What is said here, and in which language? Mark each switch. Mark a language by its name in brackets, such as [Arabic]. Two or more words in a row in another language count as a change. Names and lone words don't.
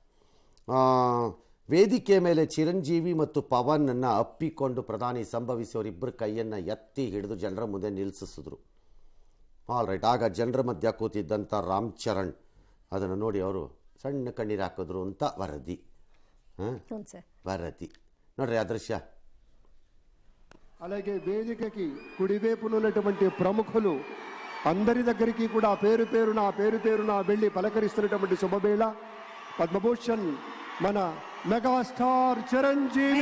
[Kannada] ವೇದಿಕೆ ಮೇಲೆ ಚಿರಂಜೀವಿ ಮತ್ತು ಪವನನ್ನು ಅಪ್ಪಿಕೊಂಡು ಪ್ರಧಾನಿ ಸಂಭವಿಸಿ ಅವರಿಬ್ಬರ ಕೈಯನ್ನು ಎತ್ತಿ ಹಿಡಿದು ಜನರ ಮುಂದೆ ನಿಲ್ಲಿಸಿದ್ರು. [English] All right. [Kannada] ಆಗ ಜನರ ಮಧ್ಯ ಕೂತಿದ್ದಂಥ ರಾಮ್ ಚರಣ್ ಅದನ್ನು ನೋಡಿ ಅವರು ಸಣ್ಣ ಕಣ್ಣೀರು ಹಾಕಿದ್ರು ಅಂತ ವರದಿ. ವರದಿ ನೋಡ್ರಿ ಆ ದೃಶ್ಯ. [Telugu] అలాగే వేదికకి కుడివైపున ఉన్నటువంటి ప్రముఖులు అందరి దగ్గరికి కూడా పేరు పేరున వెళ్ళి పలకరిస్తున్నటువంటి శుభవేళ. పద్మభూషణ్ మన మెగాస్టార్ చిరంజీవి,